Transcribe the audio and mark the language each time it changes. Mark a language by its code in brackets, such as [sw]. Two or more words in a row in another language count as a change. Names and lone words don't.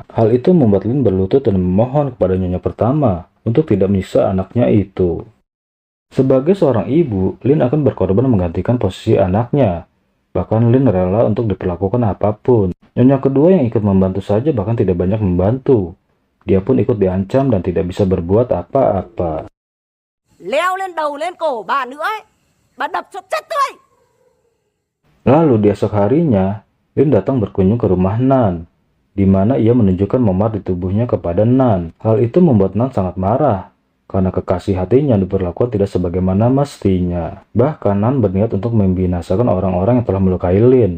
[id] Hal itu membuat Lin berlutut dan memohon kepada nyonya pertama untuk tidak menyiksa anaknya itu. Sebagai seorang ibu, Lin akan berkorban menggantikan posisi anaknya. Bahkan Lin rela untuk diperlakukan apapun. Nyonya kedua yang ikut membantu saja bahkan tidak banyak membantu. Dia pun ikut diancam dan tidak bisa berbuat apa-apa. [vi] Leo lên đầu lên cổ bà nữa ấy. Bà đập cho chết tươi. [id] Lalu di esok harinya, Lin datang berkunjung ke rumah Nan, di mana ia menunjukkan memar di tubuhnya kepada Nan. Hal itu membuat Nan sangat marah, karena kekasih hatinya diperlakukan tidak sebagaimana mestinya. Bahkan Nan berniat untuk membinasakan orang-orang yang telah melukai Lin.